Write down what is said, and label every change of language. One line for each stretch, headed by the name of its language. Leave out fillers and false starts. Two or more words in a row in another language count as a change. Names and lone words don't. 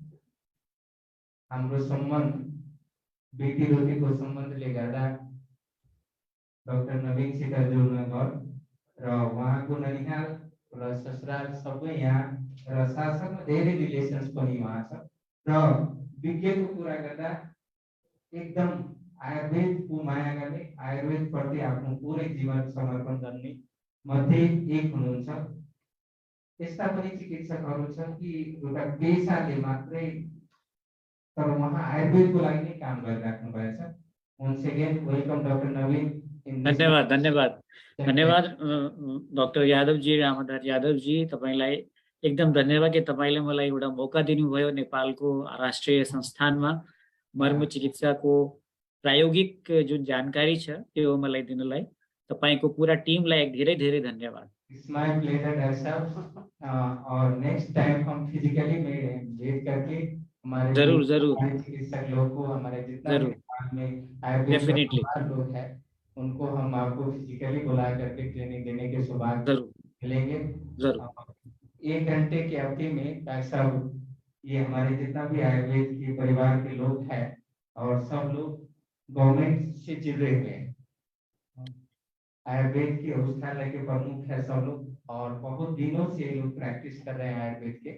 Nepali: हाम्रो सम्बन्ध बेटी रोटीको सम्बन्धले गर्दा डाक्टर नवीनसित जोड्न गयो र उहाँको ननिहाल र ससुराल सबै यहाँ र साथसाथमा धेरै रिलेसन्स पनि उहाँ छ र विज्ञको कुरा गर्दा एकदम आयुर्वेदको माया गर्ने आयुर्वेदप्रति आफ्नो पुरै जीवन समर्पण गर्ने मध्ये एक हुनुहुन्छ। यस्ता पनि चिकित्सकहरू छन् कि एउटा पेसाले मात्रै तर उहाँ आयुर्वेदको लागि नै काम गरिराख्नु भएको छ।
English: once again welcome Doctor Naveen.
Nepali: धन्यवाद धन्यवाद धन्यवाद डॉक्टर यादव जी, रामधार यादव जी, तपाईलाई एकदम धन्यवाद कि तपाईले मलाई एउटा मौका दिनुभयो नेपालको राष्ट्रिय संस्थानमा मर्म चिकित्साको प्रायोगिक जुन जानकारी छ त्यो मलाई दिनलाई तपाईको पूरा टिमलाई एक धेरै धेरै धन्यवाद।
English: It's my pleasure yourself
Hindi: और
English: next time
Hindi: हम फिजिकली भेंट करके हमारे जरूर जरूर चिकित्सक लोग को हमारे जितना में आयुर्वेद लोग हैं उनको हम आपको फिजिकली बुला करके ट्रेनिंग देने के सौभाग्य मिलेंगे। जरूर 1 घंटे की अवधि में डॉक्टर साहब ये हमारे जितना भी आयुर्वेद के परिवार के लोग हैं और सब लोग गवर्नमेंट से जुड़े हुए हैं, आयुर्वेद के औषधालय के प्रमुख है सब लोग और बहुत दिनों से लोग प्रैक्टिस कर रहे हैं आयुर्वेद के।